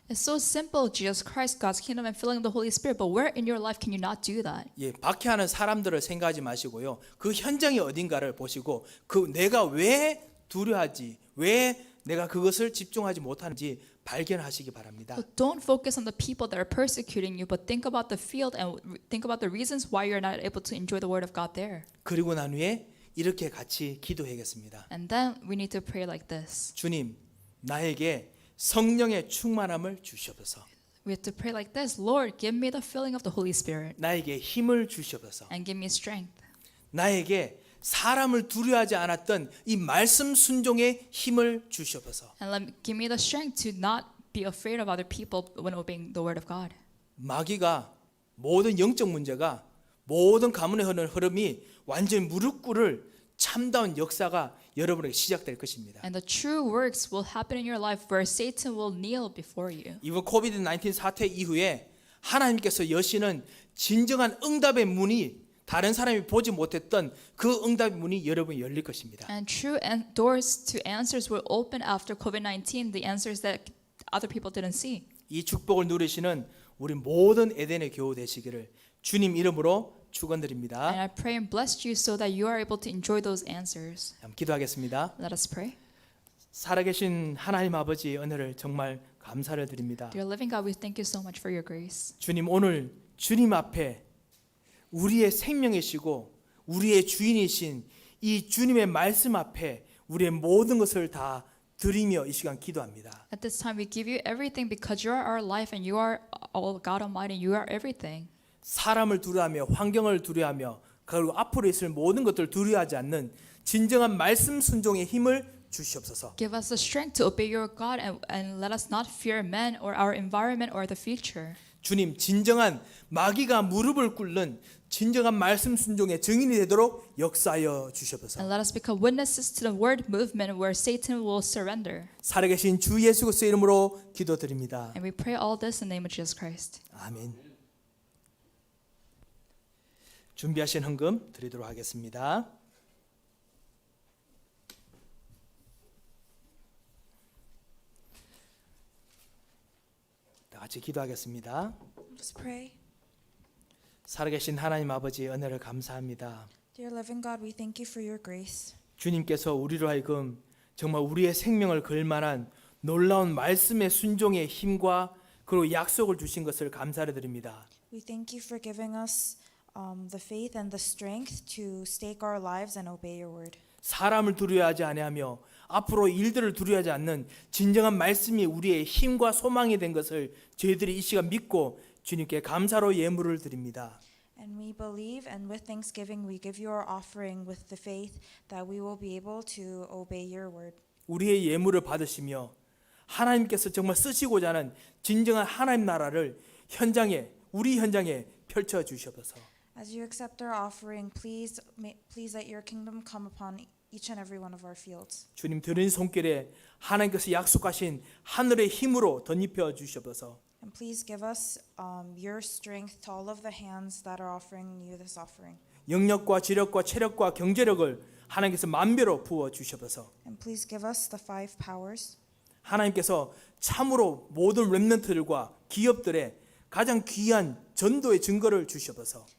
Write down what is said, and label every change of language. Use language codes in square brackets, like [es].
[en] It's so simple, Jesus Christ, God's kingdom and filling of the Holy Spirit, but where in your life can you not do that? [ko] 예, 박해하는 사람들을 생각하지 마시고요. 그 현장이 어딘가를 보시고 그 내가 왜 두려워하지? 왜 내가 그것을 집중하지 못하는지 발견하시기 바랍니다. [en] But don't focus on the people that are persecuting you, but think about the field and think about the reasons why you're not able to enjoy the word of God there. [ko] 그리고 난 후에 이렇게 같이 기도해야겠습니다. [en] And then we need to pray like this. [ko] 주님, 나에게 성령의 충만함을 주시옵소서. [en] We have to pray like this. Lord, give me the filling of the Holy Spirit [ko] 나에게 힘을 주시옵소서. [en] and give me strength. [ko] 나에게 사람을 두려워하지 않았던 이 말씀 순종의 힘을 주시옵소서. [en] And give me the strength to not be afraid of other people when obeying the word of God. [ko] 마귀가 모든 영적 문제가 모든 가문의 흐름이 완전히 무릎 꿇을 참다운 역사가 여러분에게 시작될 것입니다. [en] And the true works will happen in your life where Satan will kneel before you. [ko] 이번 코비드-19 사태 이후에 하나님께서 여시는 진정한 응답의 문이 다른 사람이 보지 못했던 그 응답의 문이 여러분이 열릴 것입니다. [en] And true doors to answers will open after COVID-19, the answers that other people didn't see. [ko] 이 축복을 누리시는 우리 모든 에덴의 교우 되시기를 주님 이름으로 축원드립니다. [en] And I pray and bless you so that you are able to enjoy those answers. [ko] 한번 기도하겠습니다. [en] Let us pray. [ko] 살아계신 하나님 아버지 은혜를 정말 감사를 드립니다. [en] Dear living God, we thank you so much for your grace. [ko] 주님 오늘 주님 앞에 우리의 생명이시고 우리의 주인이신 이 주님의 말씀 앞에 우리의 모든 것을 다 드리며 이 시간 기도합니다. [en] At this time, we give you everything because you are our life and you are all God Almighty. You are everything. [ko] 사람을 두려워하며 환경을 두려워하며 그리고 앞으로 있을 모든 것들을 두려워하지 않는 진정한 말씀 순종의 힘을 주시옵소서. [en] Give us the strength to obey your God and let us not fear men or our environment or the future. [ko] 주님 진정한 마귀가 무릎을 꿇는 진정한 말씀 순종의 증인이 되도록 역사하여 주시옵소서. [en] And let us become witnesses to the word movement where Satan will surrender. [ko] 살아계신 주 예수 그리스도의 이름으로 기도드립니다. [en] And we pray all this in the name of Jesus Christ. [ko] 아멘. 준비하신 헌금 드리도록 하겠습니다. 다 같이 기도하겠습니다. [en] Let's pray. [ko] 살아계신 하나님 아버지 은혜를 감사합니다. [en] Dear living God, we thank you for your grace. [ko] 주님께서 우리로 하여금 정말 우리의 생명을 걸 만한 놀라운 말씀의 순종의 힘과 그리고 약속을 주신 것을 감사를 드립니다. [en] We thank you for giving us the faith and the strength to stake our lives and obey your word. [ko] 사람을 두려워하지 아니하며 앞으로 일들을 두려워하지 않는 진정한 말씀이 우리의 힘과 소망이 된 것을 저희들이 이 시간 믿고 주님께 감사로 예물을 드립니다. [en] And we believe, and with thanksgiving we give you our offering with the faith that we will be able to obey your word. [ko] 우리의 예물을 받으시며 하나님께서 정말 쓰시고자 하는 진정한 하나님 나라를 현장에 우리 현장에 펼쳐 주시옵소서. [en] As you accept our offering, please let your kingdom come upon each and every one of our fields. [ko] 주님 드린 손길에 하나님께서 약속하신 하늘의 힘으로 덧입혀 주시옵소서. [en] And please give us your strength to all of the hands that are offering you this offering. [ko] 영력과 지력과 체력과 경제력을 하나님께서 만배로 부어 주시옵소서. [en] And please give us the 5 powers. [ko] 하나님께서 참으로 모든 렘넌트들과 기업들의 가장 귀한 전도의 증거를 주시옵소서.